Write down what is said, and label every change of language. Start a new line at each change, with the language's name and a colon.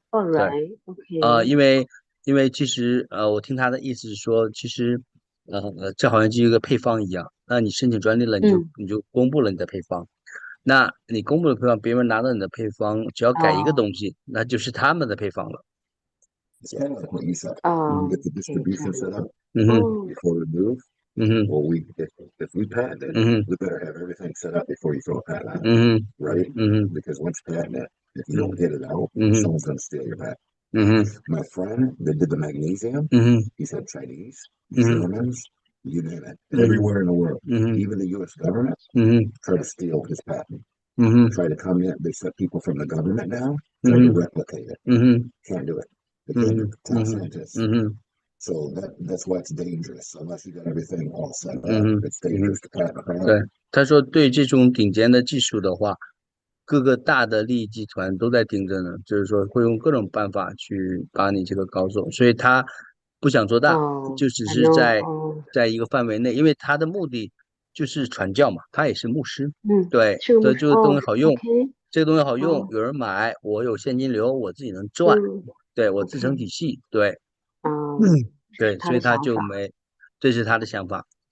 Chinese: 对，OK，因为其实我听他的意思是说，其实这好像就一个配方一样，那你申请专利了，你就公布了你的配方，那你公布了配方，别人拿到你的配方，只要改一个东西，那就是他们的配方了。
English: It's kind of like what you said. You get the distribution set up Mm-hmm. before we move. Mm-hmm. Well, if we patent it, we better have everything set up before you throw a patent out, right? Because once you patent it, if you don't get it out, someone's going to steal your patent. My friend that did the magnesium, he's had Chinese, Germans, you name it, everywhere in the world, even the U.S. government, try to steal his patent. Try to come in. They set people from the government down, try to replicate it. Can't do it. They can't do top scientists. So that's why it's dangerous. Unless you got everything all set up, it's dangerous to patent a product.
Chinese: 对，他说对这种顶尖的技术的话，各个大的利益集团都在盯着呢，就是说会用各种办法去把你这个搞走，所以他不想做大，就只是在一个范围内，因为他的目的就是传教嘛，他也是牧师，对，对，这个东西好用，这个东西好用，有人买，我有现金流，我自己能赚，对我自成体系，对，对，所以他就没，这是他的想法。